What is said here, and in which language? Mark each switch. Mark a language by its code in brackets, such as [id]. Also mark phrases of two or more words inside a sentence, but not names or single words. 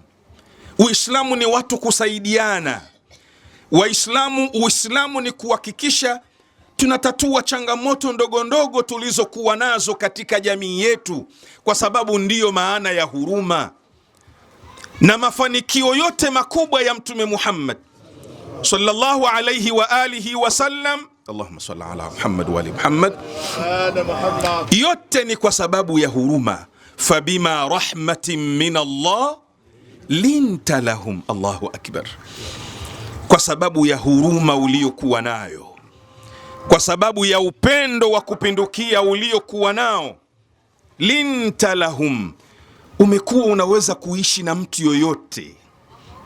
[sw] Uislamu ni watu kusaidiana. Uislamu ni kuhakikisha tunatatua changamoto ndogo ndogo tulizokuwa nazo katika jamii yetu, kwa sababu ndiyo maana ya huruma. Na mafanikio yote makubwa ya Mtume Muhammad [ar] صلى الله عليه وآله وسلم, اللهم صل على محمد وآل محمد, [sw] yote ni kwa sababu ya huruma. [ar] فبما رحمة من الله لنت لهم. الله أكبر. [sw] Kwa sababu ya huruma uliokuwa nayo, kwa sababu ya upendo wa kupindukia uliokuwa nao, [ar] لنت لهم, [sw] umekuwa unaweza kuishi na mtu yoyote.